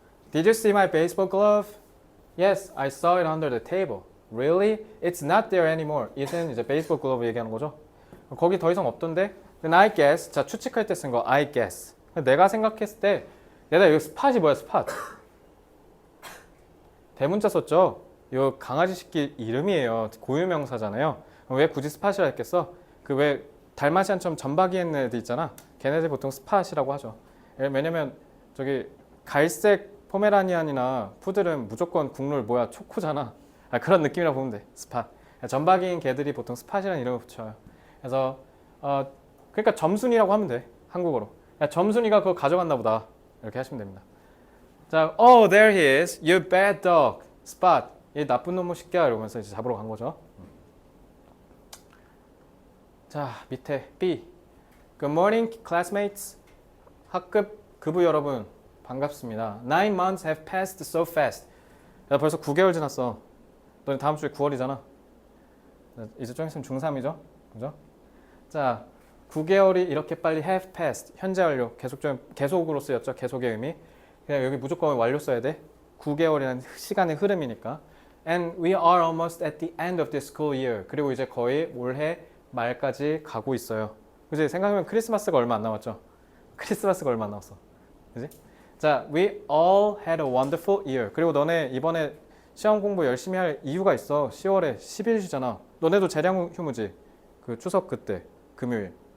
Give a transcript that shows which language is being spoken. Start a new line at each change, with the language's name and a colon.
English: Did you see my baseball glove? Yes, I saw it under the table. Really? It's not there anymore.
Korean: it은 이제 베이스볼 글러브 얘기하는 거죠. 거기 더 이상 없던데?
English: Then I guess.
Korean: 자, 추측할 때 쓴 거 I guess. 내가 생각했을 때 얘들아 여기 스팟이 뭐야? 스팟. 대문자 썼죠? 이 강아지 새끼 이름이에요. 고유명사잖아요. 왜 굳이 스팟이라 했겠어? 그 왜 달마시안처럼 점박이 있는 애들 있잖아. 걔네들 보통 스팟이라고 하죠. 왜냐면 저기 갈색 포메라니안이나 푸들은 무조건 국룰 뭐야? 초코잖아. 그런 느낌이라고 보면 돼. 스팟. 점박이인 개들이 보통 스팟이라는 이름을 붙여요. 그래서 그러니까 점순이라고 하면 돼. 한국어로. 야, 점순이가 그거 가져갔나 보다. 이렇게 하시면 됩니다. 자,
English: oh there he is. You bad dog. Spot.
Korean: 이 나쁜 놈의 새끼야 이러면서 이제 잡으러 간 거죠. 자, 밑에 B.
English: Good morning, classmates.
Korean: 학급 급부 여러분 반갑습니다.
English: 9 months have passed so fast.
Korean: 야, 벌써 9개월 지났어. 너 다음 주에 9월이잖아. 이제 좀 있으면 중3이죠, 그죠? 자, 9개월이 이렇게 빨리 have passed. 현재 완료. 계속으로 쓰였죠. 계속의 의미. 그냥 여기 무조건 완료 써야 돼. 9개월이라는 시간의 흐름이니까.
English: And we are almost at the end of this school year.
Korean: 그리고 이제 거의 올해 말까지 가고 있어요. 그지? 생각해보면 크리스마스가 얼마 안 남았죠? 크리스마스가 얼마 안 남았어. 그지? 자,
English: we all had a wonderful year.
Korean: 그리고 너네 이번에 시험 공부 열심히 할 이유가 있어. 10월에 10일 쉬잖아. 너네도 재량 휴무지? 그 추석 그때 금요일.